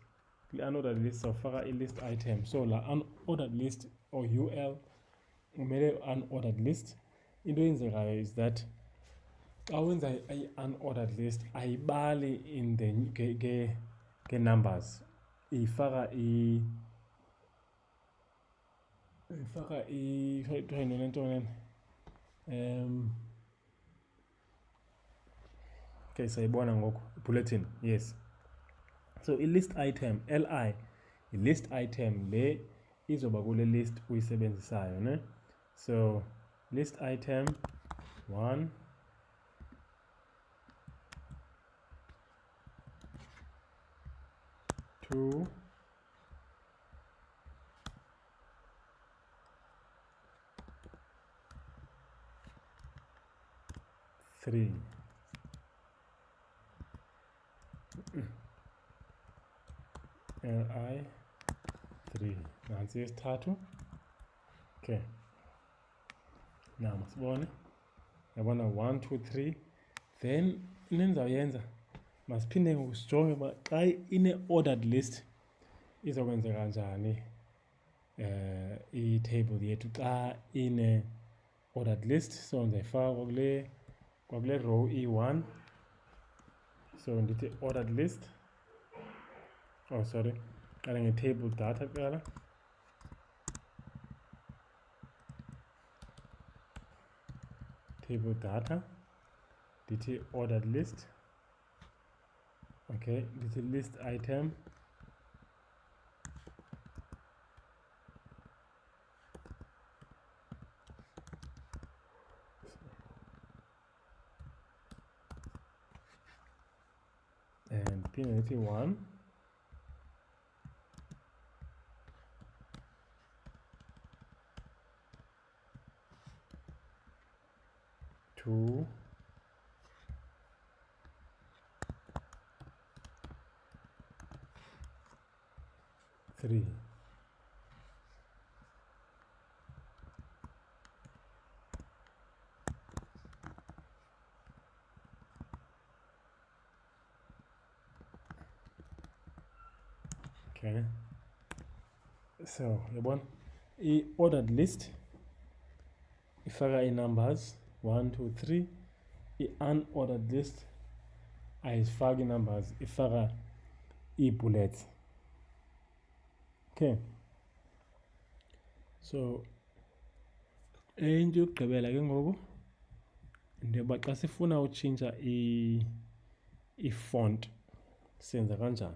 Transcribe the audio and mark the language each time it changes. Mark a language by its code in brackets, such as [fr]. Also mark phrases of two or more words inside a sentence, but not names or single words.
[en] Kwi-unordered list [xh] sawufaka [en] i-list item. So la unordered list or UL umele unordered list. [xh] Into eyenzekayo [en] is that [xh] xa wenza [en] i-unordered list [xh] ayibali [en] in the ke-numbers, [xh] ifaka okay, sayibona ngoku bulletin. Yes, so [en] i-list item [xh] li, [en] i-list item [xh] le izoba kule list uyisebenzisayo, ne? [en] So list item 1, 2, 3. [xh] li 3 nansi yesithathu. [en] Okay, now [xh] masibone, yabona 1 2 3. Then into endizawuyenza masiphinde ngoku sijonge uba xa [en] ine-ordered list [xh] izokwenzeka njani i-table yethu xa [en] ine-ordered list. [xh] So ndizayifaka kwakule row e1. So ndithi [en] ordered list, oh sorry, [xh] qala [en] nge-table data [xh] kuqala. [en] Table data, ndithi ordered list. Okay, ndithi list item, [xh] and phinde ndithi 1, 2, 3. Okay, so yabona [en] i-ordered list [xh] ifaka i-numbers 1 2 3. [en] I-unordered list [xh] ayifaki i-numbers, ifaka ii-bullets. Okay, so into yokugqibela ke ngoku into yoba xa sifuna utshintsha i-font senza kanjani.